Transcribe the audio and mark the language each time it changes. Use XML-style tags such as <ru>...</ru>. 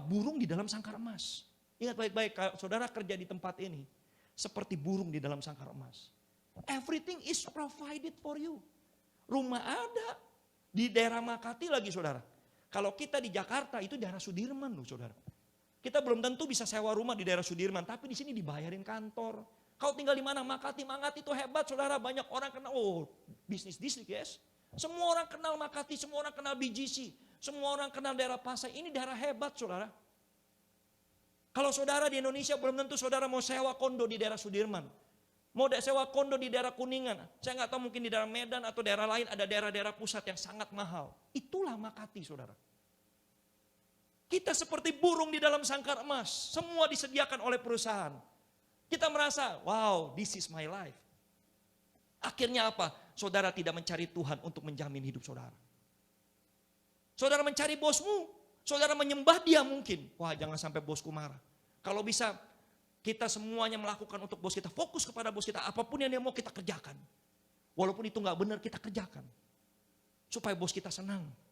<id>Burung di dalam sangkar emas. Ingat baik-baik, saudara kerja di tempat ini seperti burung di dalam sangkar emas.</id> <en>Everything is provided for you.</en> <id>Rumah ada di daerah Makati lagi saudara. Kalau kita di Jakarta itu daerah Sudirman loh saudara. Kita belum tentu bisa sewa rumah di daerah Sudirman, tapi di sini dibayarin kantor. Kau tinggal di mana? Makati itu hebat saudara. Banyak orang kenal, bisnis distrik yes. Semua orang kenal Makati, semua orang kenal BGC. Semua orang kenal daerah Pasai, ini daerah hebat saudara. Kalau saudara di Indonesia belum tentu saudara mau sewa kondo di daerah Sudirman. Mau sewa kondo di daerah Kuningan. Saya nggak tahu mungkin di daerah Medan atau daerah lain ada daerah-daerah pusat yang sangat mahal. Itulah Makati saudara. Kita seperti burung di dalam sangkar emas. Semua disediakan oleh perusahaan. Kita merasa,</id> <en>wow this is my life.</en> <id>Akhirnya apa? Saudara tidak mencari Tuhan untuk menjamin hidup saudara. Saudara mencari bosmu, saudara menyembah dia mungkin. Wah jangan sampai bosku marah. Kalau bisa kita semuanya melakukan untuk bos kita, fokus kepada bos kita. Apapun yang dia mau kita kerjakan. Walaupun itu gak benar kita kerjakan. Supaya bos kita senang.</id>